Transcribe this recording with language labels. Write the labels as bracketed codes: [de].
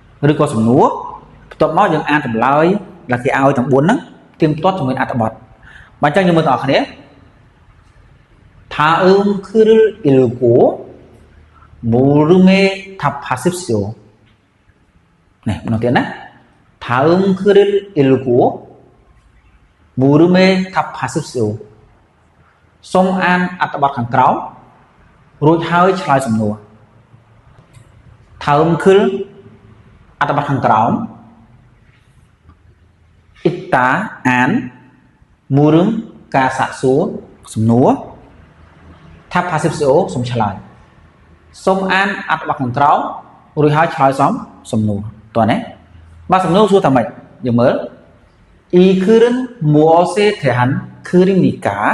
[km] ឬក៏សំណួរបន្ទាប់មកយើងអានចម្លើយដែលគេឲ្យទាំង4ហ្នឹងទៀងទាត់ជាមួយអត្ថបទបាទអញ្ចឹងយើងមើលទាំងអស់គ្នា [ko] 다음 글을 읽고 물음에 답하십시오. 네, 뭐냐면 다음 글을 읽고 물음에 답하십시오. [km] សូមអានអត្ថបទខាងក្រោមរួចហើយឆ្លើយសំណួរ [ko] 다음 글 [km] អត្ថបទខាងក្រោម [ko] 읽다 [km] អាន [ko] 물음 [km] ការសាកសួរសំណួរ [ko] 답하십시오 [km] សូមឆ្លើយសូមអានអត្ថបទខាងក្រោមរួចហើយឆ្លើយសំណួរតើណាបាទសំណួរសួរថាម៉េចយើងមើល [ko] 이 글은 무엇에 대한 글입니까